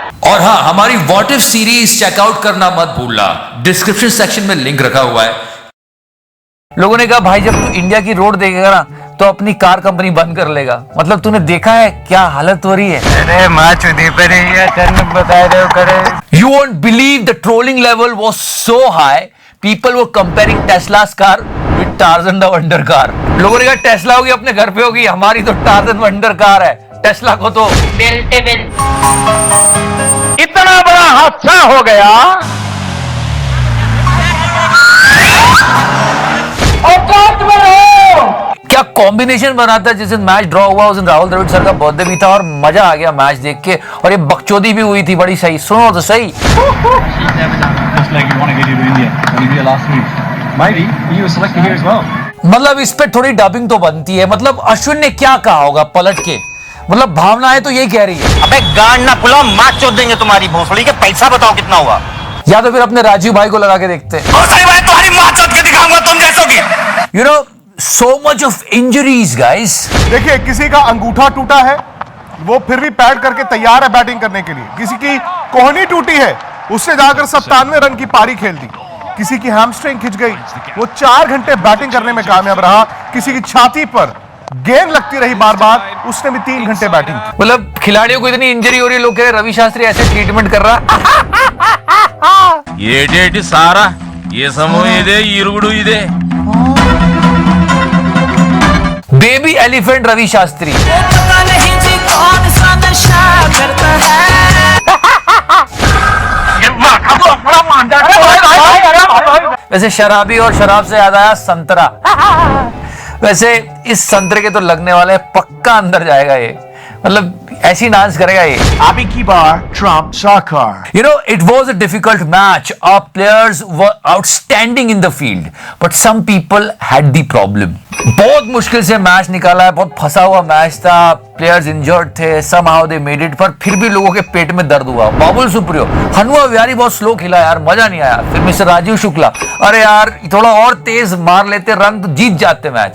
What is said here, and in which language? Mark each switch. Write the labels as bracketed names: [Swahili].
[Hindi] और हाँ, हमारी व्हाट इफ सीरीज चेकआउट करना मत भूलना, डिस्क्रिप्शन सेक्शन में लिंक रखा हुआ है। लोगों ने कहा भाई जब तू इंडिया की रोड देखेगा ना तो अपनी कार कंपनी बंद कर लेगा। मतलब तूने देखा है क्या हालत हो रही है। अरे माँ चुदी पर बता रहे हो करे। [English] You won't believe the trolling level was so high. People were comparing Tesla's car with Tarzan the Wonder car. [Hindi] लोगों ने कहा टेस्ला होगी अपने घर पे होगी, हमारी तो टार्जन वंडर कार है। टेस्ला को तो इतना बड़ा हादसा हो गया। क्या कॉम्बिनेशन बना था। जिस दिन मैच ड्रॉ हुआ उस दिन राहुल द्रविड़ सर का बर्थडे भी था और मजा आ गया मैच देख के, और ये बकचोदी भी हुई थी बड़ी सही। सुनो तो सही। मतलब इस पे थोड़ी डबिंग तो बनती है। मतलब अश्विन ने क्या कहा होगा पलट के, मतलब भावनाएं तो यही कह रही है। अबे गांड ना फुलाओ, मार चोद देंगे तुम्हारी भोसड़ी के। पैसा बताओ कितना हुआ। या तो फिर अपने राजीव भाई को लगा के देखते हैं। तुम्हारी मार चोद के दिखाऊंगा तुम जैसों की। [English] You know so much of injuries guys। [Hindi] देखिए किसी का अंगूठा टूटा है, वो फिर भी पैड करके तैयार है बैटिंग करने के लिए। किसी की कोहनी टूटी है, उससे जाकर 97 रन की पारी खेल दी। किसी की हैमस्ट्रिंग खिंच गई, वो 4 घंटे बैटिंग करने में कामयाब रहा। किसी की छाती पर गेंद लगती रही बार बार, उसने भी 3 घंटे बैटिंग की। मतलब खिलाड़ियों को इतनी इंजरी हो रही है, लोग कह रहे रवि शास्त्री ऐसे ट्रीटमेंट कर रहा। ये सारा ये समूह इदे इरुगुडू इदे बेबी एलिफेंट रवि शास्त्री। पता नहीं जी कौन सा नशा करता है। वैसे शराबी और शराब से याद आया संतरा। वैसे इस संतरे के तो लगने वाले पक्का अंदर जाएगा ये, मतलब ऐसी डांस करेगा ये। अभी की बार ट्रम्प सरकार। [English] You know, it was a difficult match. Our players were outstanding in the field, but some people had the problem. [Hindi] बहुत मुश्किल से मैच निकाला है, बहुत फंसा हुआ मैच था, प्लेयर्स इंजर्ड थे, [English] somehow they made it, [Hindi] पर फिर भी लोगों के पेट में दर्द हुआ। बाबुल सुप्रियो, हनुआ विहारी बहुत स्लो खेला यार, मजा नहीं आया। फिर मिस्टर राजीव शुक्ला, अरे यार थोड़ा और तेज मार लेते रन तो जीत जाते मैच।